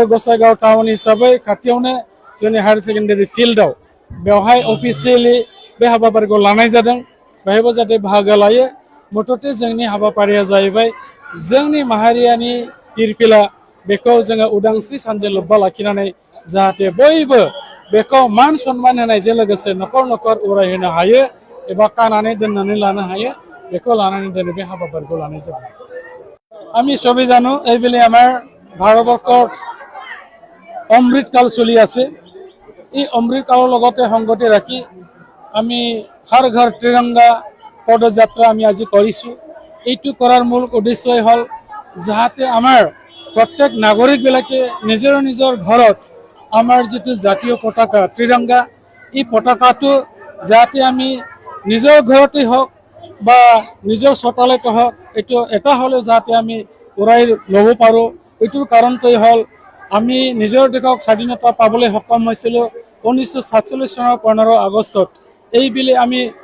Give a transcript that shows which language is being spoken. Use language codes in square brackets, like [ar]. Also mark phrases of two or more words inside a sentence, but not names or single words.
[brx] गसाइगाव टाउन हिसाबै खाथियावनो जोंनि हायार सेकेन्डारि फिल्डआव बेवहाय अफिसियेलि बे हाबाफारिखौ लानाय जादों बेवहायबो जाहाथे बाहागो लायो मथथे जोंनि हाबाफारिया जाहैबाय जोंनि माहारियानि फिरफिला बेखौ जोङो उदांस्रि सानजों लोब्बा लाखिनानै जाहाथे बयबो बेखौ मान सनमान होनायजों लोगोसे न'खर न'खर उरायहोनो हायो एबा खानानै दोननानै लानो हायो बेखौ लानानै दिनै बे हाबाफारिखौ लानाय जादों [as] আমি সবাই জানো এইবেলে আমার ভারতবর্ষত অমৃতকাল চলি আছে এই অমৃতকালৰ লগতে সংগতি ৰাখি আমি হৰ ঘৰ ত্ৰিৰংগা পদযাত্ৰা আমি আজি কৰিছোঁ এইটো কৰাৰ মূল উদ্দেশ্যই হ'ল যাতে আমাৰ প্ৰত্যেক নাগৰিকবিলাকে নিজৰ নিজৰ ঘৰত আমাৰ যিটো জাতীয় পতাকা ত্ৰিৰংগা এই পতাকাটো যাতে আমি নিজৰ ঘৰতে হওক বা নিজৰ চোতালতে হওক এইটো এটা হ'লেও যাতে আমি উৰাই ল'ব পাৰোঁ এইটোৰ কাৰণটোৱেই হ'ল আমি নিজৰ দেশক স্বাধীনতা পাবলৈ সক্ষম হৈছিলোঁ 1947 চনৰ 15 আগষ্টত এইবেলি আমি